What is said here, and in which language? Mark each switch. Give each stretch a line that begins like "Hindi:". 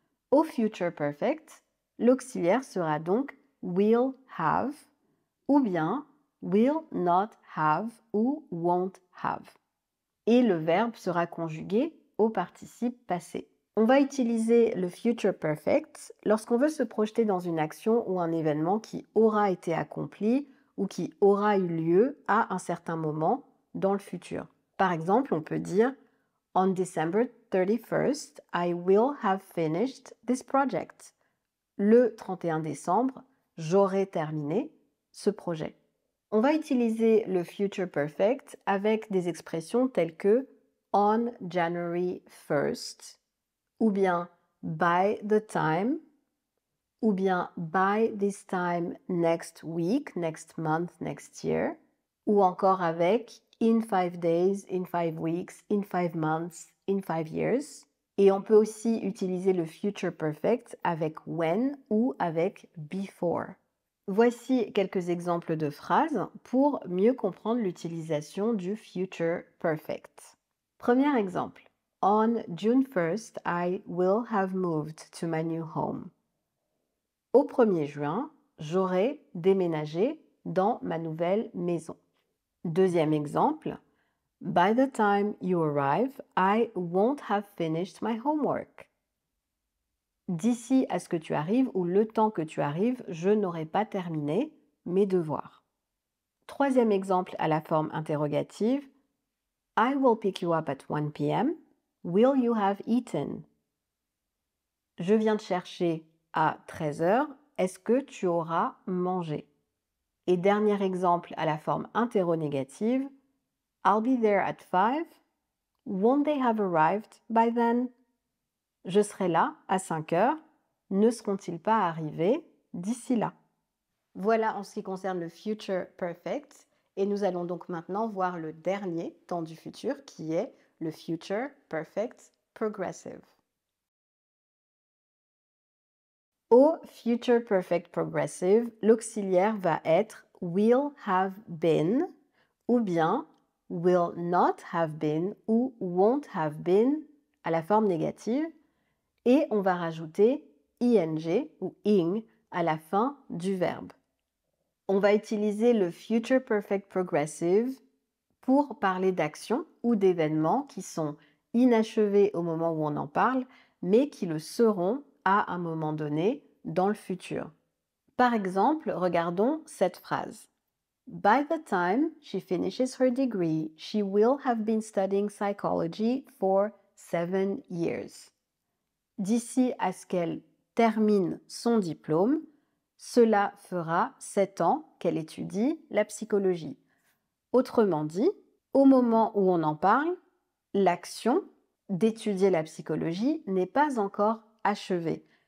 French: Au future perfect, l'auxiliaire sera donc
English: will have
French: ou bien
English: will not have
French: ou
English: won't have.
French: Et le verbe sera conjugué au participe passé. On va utiliser le future perfect lorsqu'on veut se projeter dans une action ou un événement qui aura été accompli ou qui aura eu lieu à un certain moment dans le futur. Par exemple, on peut dire
English: On December 31st, I will have finished this project.
French: Le 31 décembre, j'aurai terminé ce projet. On va utiliser le future perfect avec des expressions telles que
English: on January 1st,
French: ou bien
English: by the time, ou bien by this time next week, next month, next year,
French: ou encore avec
English: in 5 days, in 5 weeks, in 5 months, in 5 years.
French: Et on peut aussi utiliser le future perfect avec when ou avec before. Voici quelques exemples de phrases pour mieux comprendre l'utilisation du future perfect. Premier exemple.
English: On June 1st, I will have moved to my new home.
French: Au 1er juin, j'aurai déménagé dans ma nouvelle maison. Deuxième exemple.
English: By the time you arrive, I won't have finished my homework.
French: D'ici à ce que tu arrives ou le temps que tu arrives, je n'aurai pas terminé mes devoirs. Troisième exemple à la forme interrogative.
English: I will pick you up at 1 p.m. Will you have eaten?
French: Je viens te chercher à 13 heures. Est-ce que tu auras mangé? Et dernier exemple à la forme interrogative.
English: I'll be there at 5. Won't they have arrived by then?
French: Je serai là à 5 heures. Ne seront-ils pas arrivés d'ici là? Voilà en ce qui concerne le future perfect. Et nous allons donc maintenant voir le dernier temps du futur qui est le future perfect progressive. Au future perfect progressive, l'auxiliaire va être
English: will have been
French: ou bien
English: will not have been
French: ou
English: won't have been
French: à la forme négative et on va rajouter ing ou ing à la fin du verbe. On va utiliser le future perfect progressive pour parler d'actions ou d'événements qui sont inachevés au moment où on en parle, mais qui le seront à un moment donné dans le futur. Par exemple, regardons cette phrase.
English: By the time she finishes her degree, she will have been studying psychology for 7 years.
French: D'ici à ce qu'elle termine son diplôme, cela fera 7 ans qu'elle étudie la psychologie. Autrement dit, au moment où on en parle, l'action d'étudier la psychologie n'est pas encore achevée.